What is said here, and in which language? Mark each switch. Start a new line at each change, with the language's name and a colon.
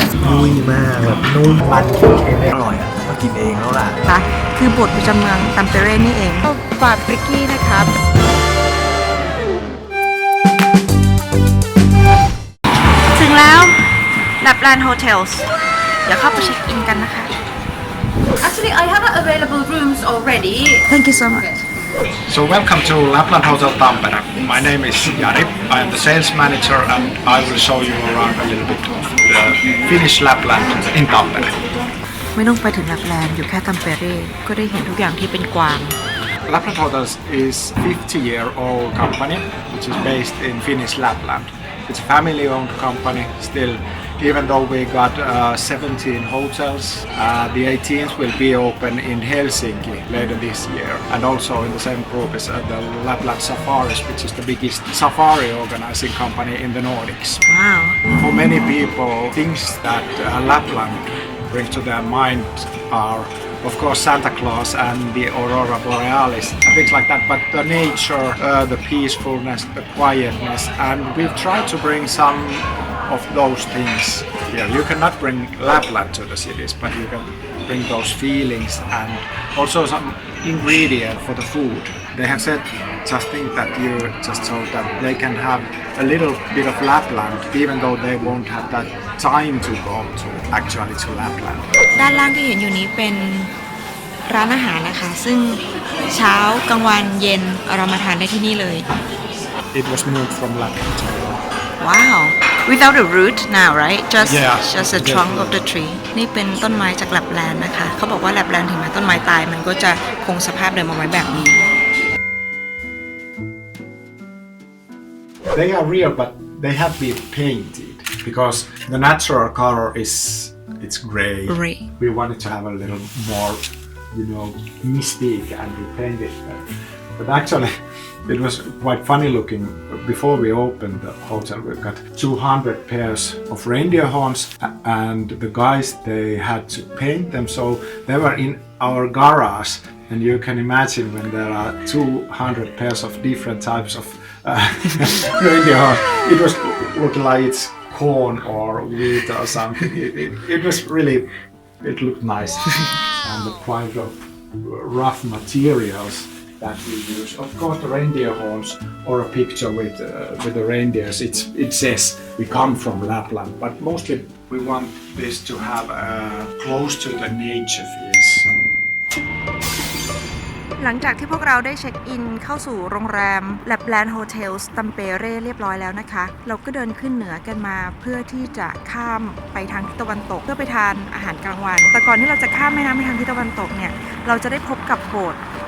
Thai: ยุ่ยมากแบบนุ่มมันเค็มๆอร่อยอ่ะมากินเองแล้วล่ะ ค่ะคือโบสถ์ประจำเมืองตัมเปเรนี่เองฟาบริกี้นะครับถึงแล้วLapland Hotels เดี๋ยวเข้าไปเช็คอินกันนะคะ
English: Actually, I have available rooms already. Thank you so much So welcome to Lapland Hotel Tampere. My name is Jari. I am the sales manager and I will show you around a little bit of the Finnish Lapland in Tampere.
Thai: ไม่ต้องไปถึงลับแลนด์อยู่แค่ตัมเปเร่ก็ได้เห็นทุกอย่างที่เป็นกวาง
English: Lapland Hotels is a 50-year-old company which is based in Finnish Lapland. It's a family-owned company still. Even though we got 17 hotels, the 18th will be open in Helsinki later this year. And also in the same group is the Lapland Safaris, which is the biggest safari organizing company in the Nordics. Wow For many people, things that Lapland brings to their mind are, of course, Santa Claus and the Aurora Borealis and things like that. But the nature, the peacefulness, the quietness, and we've tried to bring some of those things here. You cannot bring Lapland to the cities, but you can bring those feelings and also some ingredient for the food. They have said just think that you just so that they can have a little bit of Lapland even though they won't have that time to go to actually to Lapland.
Thai: ด้านล่างที่เห็นอยู่นี้เป็นร้านอาหารนะคะซึ่งเช้ากลางวันเย็นเรามาทานได้ที่นี่เลย
English: It was moved from Lapland. Wow without the root now right just Yeah, just the trunk of the tree
Thai: นี่เป็นต้นไม้จากแลปแลนด์นะคะเขาบอกว่าแลปแลนด์ถึงแม้ต้นไม้ตายมันก็จะคงสภาพเดิมเอาไว้แบบนี้
English: They are real, but they have been painted because the natural color is it's gray. Gray. We wanted to have a little more, mystique, and we painted them. But actually, it was quite funny looking. Before we opened the hotel, we got 200 pairs of reindeer horns, and the guys they had to paint them so they were in our garage. And you can imagine when there are 200 pairs of different types of reindeer horns, it was looking like it's corn or wheat or something. It was really, it looked nice. And the quite of rough materials that we use. Of course, the reindeer horns or a picture with the reindeers. It says we come from Lapland, but mostly we want this to have close to the nature feels.
Thai: หลังจากที่พวกเราได้เช็คอินเข้าสู่โรงแรม Lapland Hotels ตัมเปเร่เรียบร้อยแล้วนะคะเราก็เดินขึ้นเหนือกันมาเพื่อที่จะข้ามไปทางทิศตะวันตกเพื่อไปทานอาหารกลางวันแต่ก่อนที่เราจะข้ามแม่น้ำไปทางทิศตะวันตกเนี่ยเราจะได้พบกับโบสถ์